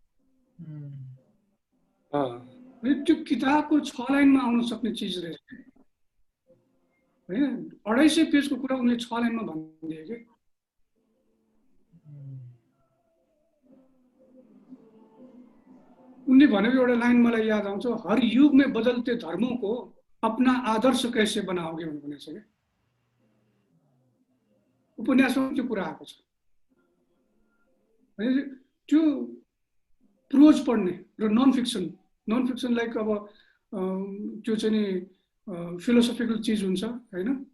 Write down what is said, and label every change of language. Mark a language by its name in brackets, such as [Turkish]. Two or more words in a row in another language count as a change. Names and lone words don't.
[Nepali] त्यो किताबको 6 लाइनमा आउन सक्ने चिज रहेछ हैन। 250 पेजको कुरा उनले 6 लाइनमा भनिदिए कि। उनले भनेको एउटा लाइन मलाई याद आउँछ, [Hindi] हर युग में बदलते धर्मों को अपना आदर्श कैसे बनाओगे [Nepali] भनेको छ कि। उपन्यासमा त्यो कुरा आएको छ। त्यो प्रोज पढ्ने र [English] non fiction [Nepali] लाइक अब त्यो चाहिँ नि फिलोसफिकल चिज हुन्छ हैन।